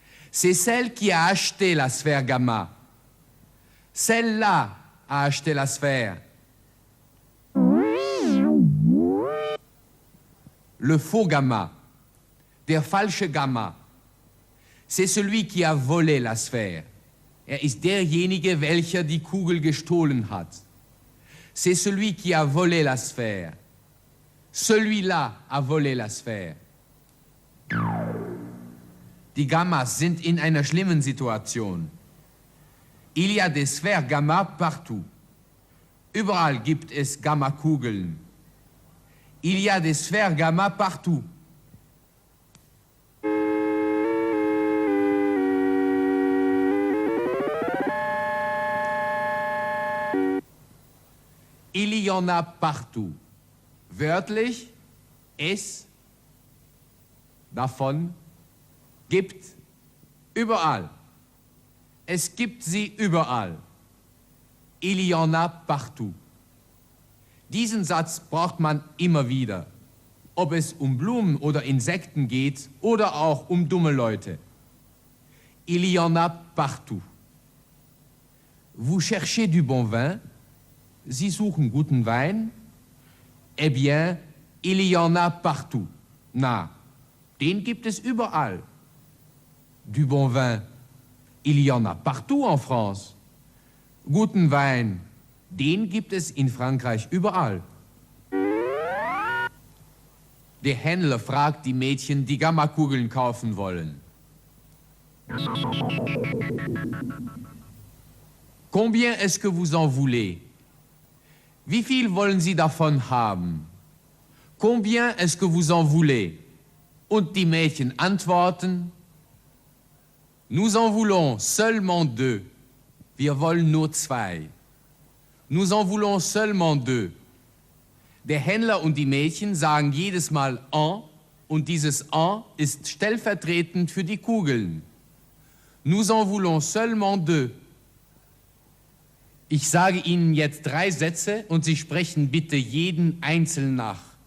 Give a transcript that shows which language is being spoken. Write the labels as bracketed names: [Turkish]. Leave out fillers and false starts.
[French] C'est celle qui a acheté la sphère gamma. Celle-là a acheté la sphère. Le faux gamma, [German] der falsche gamma, [French] c'est celui qui a volé la sphère. [German] Er ist derjenige, welcher die Kugel gestohlen hat. [French] C'est celui qui a volé la sphère. Celui-là a volé la sphère. [German] Die Gammas sind in einer schlimmen Situation. [French] Il y a des sphères gamma partout. [German] Überall gibt es Gammakugeln. [French] Il y a des sphères gamma partout. Il y en a partout. [German] Wörtlich, es, davon, gibt, überall. Es gibt sie überall. [French] Il y en a partout. [German] Diesen Satz braucht man immer wieder, ob es um Blumen oder Insekten geht oder auch um dumme Leute. [French] Il y en a partout. Vous cherchez du bon vin? [German] Sie suchen guten Wein? [French] Eh bien, il y en a partout. [German] Na, den gibt es überall. [French] Du bon vin, il y en a partout en France. [German] Guten Wein, den gibt es in Frankreich überall. Der Händler fragt die Mädchen, die Gammakugeln kaufen wollen. [French] Combien est-ce que vous en voulez? [German] Wie viel wollen Sie davon haben? [French] Combien est-ce que vous en voulez? [German] Und die Mädchen antworten, [French] nous en voulons seulement 2. [German] Wir wollen nur 2. [French] Nous en voulons seulement 2. [German] Der Händler und die Mädchen sagen jedes Mal un und dieses un ist stellvertretend für die Kugeln. [French] Nous en voulons seulement 2. [German] Ich sage Ihnen jetzt 3 Sätze und Sie sprechen bitte jeden einzeln nach.